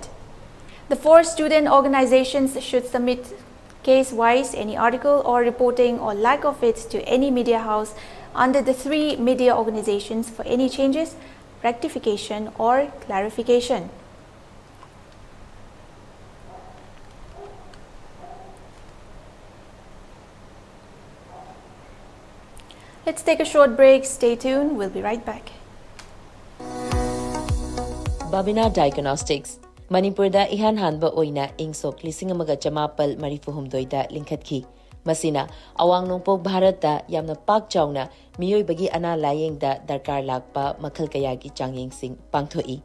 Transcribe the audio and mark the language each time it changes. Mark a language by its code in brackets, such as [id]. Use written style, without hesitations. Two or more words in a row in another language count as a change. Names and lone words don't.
[en] The 4 student organizations should submit case-wise any article or reporting or lack of it to any media house under the 3 media organizations for any changes, rectification or clarification. Let's take a short break. Stay tuned. We'll be right back. [mni] Babina Diagnostics Manipur da ihan hanba oina ingsok lising amaga chamapal marifuhumdoi da linkhatki. Masina awang nongpok Bharat da yamna pak chawna miyoi bagi ana layeng da darkar lakpa makhal kayagi changyeng sing pangthoi.